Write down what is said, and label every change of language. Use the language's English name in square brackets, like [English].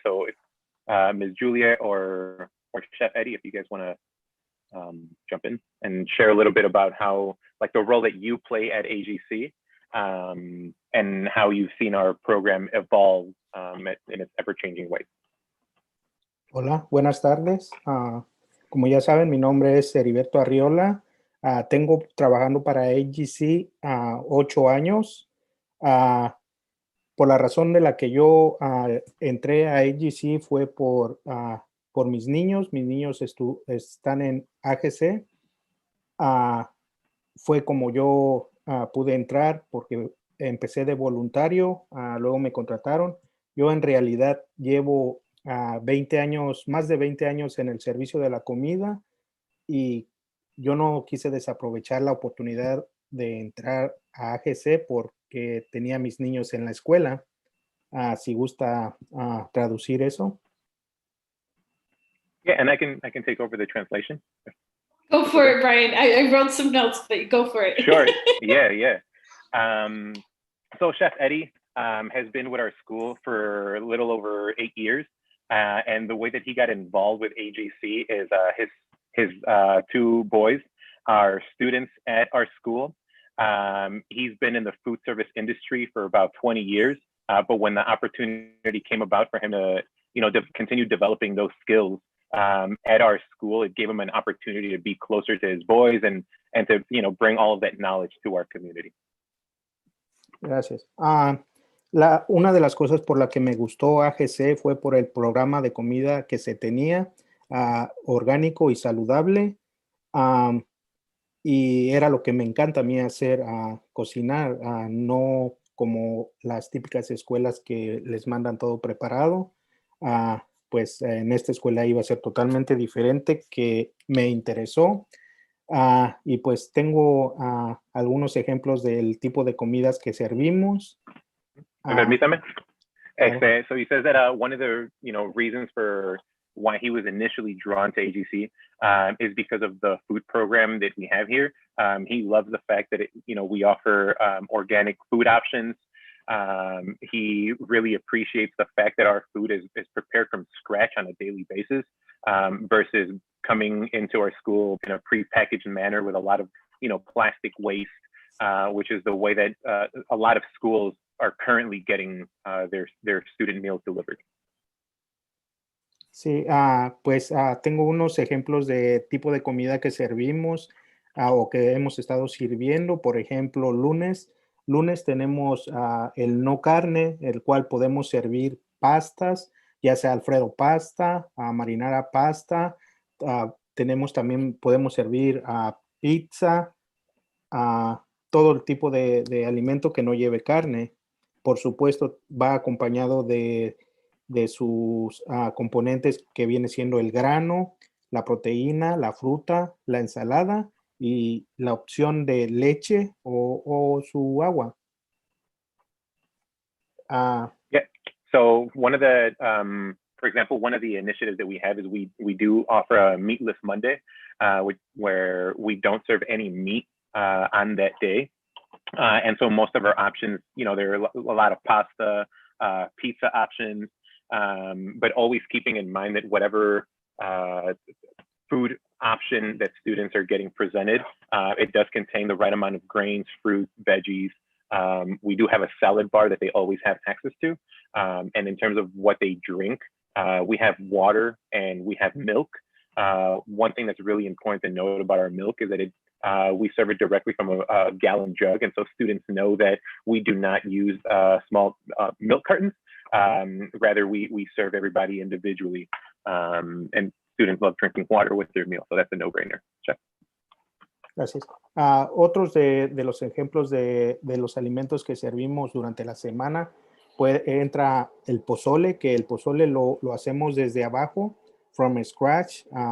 [English] So if Ms. Julia or Chef Eddie, if you guys want to jump in and share a little bit about how, the role that you play at AGC, and how you've seen our program evolve in its ever-changing ways. [Spanish] Hola, buenas tardes. Como ya saben, mi nombre es Heriberto Arriola. Tengo trabajando para AGC 8 años. Por la razón de la que yo entré a AGC fue por mis niños. Mis niños están en AGC. Fue como yo pude entrar porque empecé de voluntario, luego me contrataron. Yo en realidad llevo 20 años, más de 20 años en el servicio de la comida, y yo no quise desaprovechar la oportunidad de entrar a AGC porque tenía a mis niños en la escuela. Si gusta traducir eso. [English] Yeah, and I can take over the translation. Go for it, Brian. I wrote some notes, but go for it. Sure. Yeah. So Chef Eddie has been with our school for a little over 8 years. And the way that he got involved with AGC is his two boys are students at our school. He's been in the food service industry for about 20 years. But when the opportunity came about for him to, continue developing those skills at our school, it gave him an opportunity to be closer to his boys and to, bring all of that knowledge to our community. [Spanish] Gracias. Una de las cosas por la que me gustó AGC fue por el programa de comida que se tenía, orgánico y saludable, y era lo que me encanta a mí hacer, cocinar, no como las típicas escuelas que les mandan todo preparado. Pues en esta escuela iba a ser totalmente diferente, que me interesó. Y pues tengo algunos ejemplos del tipo de comidas que servimos. Permítame. Claro. [English] So he says that one of the reasons for why he was initially drawn to AGC is because of the food program that we have here. He loves the fact that we offer organic food options. He really appreciates the fact that our food is prepared from scratch on a daily basis versus coming into our school in a prepackaged manner with a lot of plastic waste, which is the way that a lot of schools are currently getting their student meals delivered. Sí, pues tengo unos ejemplos de tipo de comida que servimos o que hemos estado sirviendo. Por ejemplo, lunes tenemos el no carne, el cual podemos servir pastas, ya sea Alfredo pasta, marinara pasta. Tenemos también, podemos servir pizza, todo el tipo de alimento que no lleve carne. Por supuesto, va acompañado de sus componentes que viene siendo el grano, la proteína, la fruta, la ensalada y la opción de leche o su agua. Yeah. So one of the, for example, one of the initiatives that we have is we do offer a meatless Monday, where we don't serve any meat on that day. And so most of our options, there are a lot of pasta, pizza options, but always keeping in mind that whatever food option that students are getting presented, it does contain the right amount of grains, fruits, veggies. We do have a salad bar that they always have access to. And in terms of what they drink, we have water and we have milk. One thing that's really important to note about our milk is that we serve it directly from a gallon jug. And so students know that we do not use small milk cartons. Rather, we serve everybody individually. And students love drinking water with their meal. So that's a no-brainer. Check. [Spanish] Gracias. Otros de los ejemplos de los alimentos que servimos durante la semana, entra el pozole, que el pozole lo hacemos desde abajo, [English] from scratch.